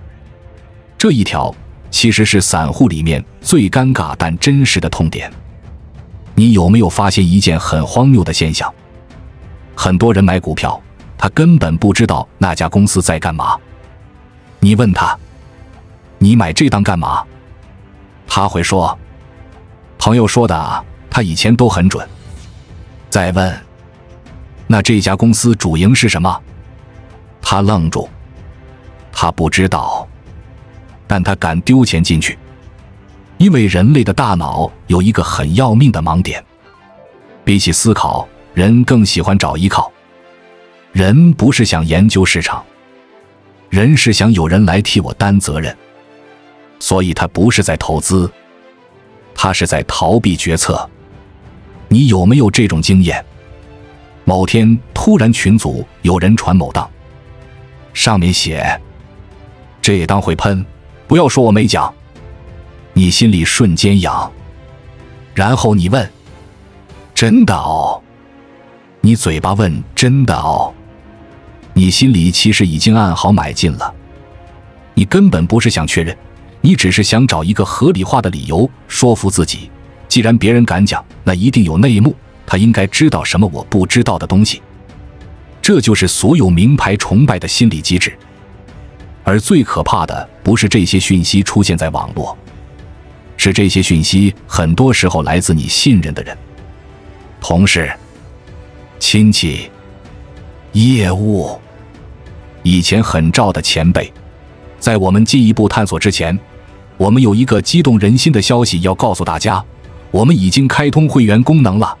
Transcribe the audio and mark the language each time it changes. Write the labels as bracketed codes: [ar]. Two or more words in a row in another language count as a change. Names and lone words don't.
[zh] 這一條其實是散戶裡面最尷尬但真實的痛點。你有沒有發現一件很荒謬的現象？很多人買股票，他根本不知道那家公司在幹嘛。你問他，你買這檔幹嘛？他會說，朋友說的啊，他以前都很準。再問，那這家公司主營是什麼？他愣住，他不知道，但他敢丟錢進去，因為人類的大腦有一個很要命的盲點，比起思考，人更喜歡找依靠。人不是想研究市场，人是想有人來替我擔責任。所以他不是在投資，他是在逃避決策。你有沒有這種經驗？某天突然群組有人傳某檔，上面寫這檔會噴，不要說我沒講。你心裡瞬間癢，然後你問，真的哦？你嘴巴問真的哦？你心裡其實已經按好買進了。你根本不是想確認，你只是想找一個合理化的理由說服自己，既然別人敢講，那一定有內幕，他應該知道什麼我不知道的東西。這就是所有名牌崇拜的心理機制。而最可怕的不是這些訊息出現在網絡，是這些訊息很多時候來自你信任的人，同事、親戚、業務、以前很照的前輩。在我們進一步探索之前， 我們有一個激動人心的消息要告訴大家，我們已經開通會員功能了。